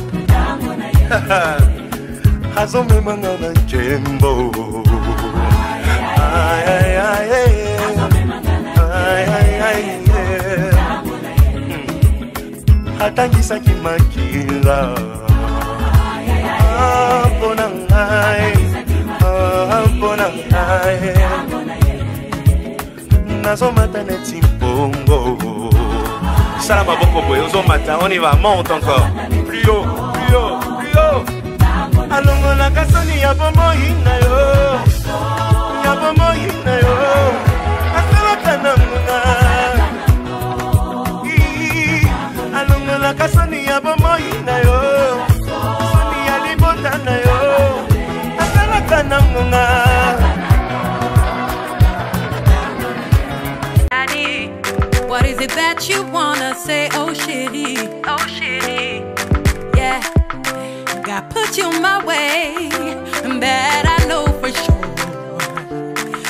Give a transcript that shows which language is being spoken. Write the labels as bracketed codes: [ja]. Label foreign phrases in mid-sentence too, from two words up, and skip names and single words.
[ln] hazome mangana jembo, ay ay ay, ay ay ay, hatangisa kimakila, ponangai, ponangai. Nazomata neti bongo. Sala maboko boy, ozomata, [fr] on y va, monte encore. Plus haut, plus haut, plus haut. [ln] Alongo na kasoni ya bomo hina yo. Ya bomo hina yo. Asala kananga. Alongo na kasoni ya bomo hina yo. Kasoni ya libota na yo. Asala kananga. [en] What is it that you wanna say, oh shitty, oh shitty, yeah. God put you my way, and that I know for sure.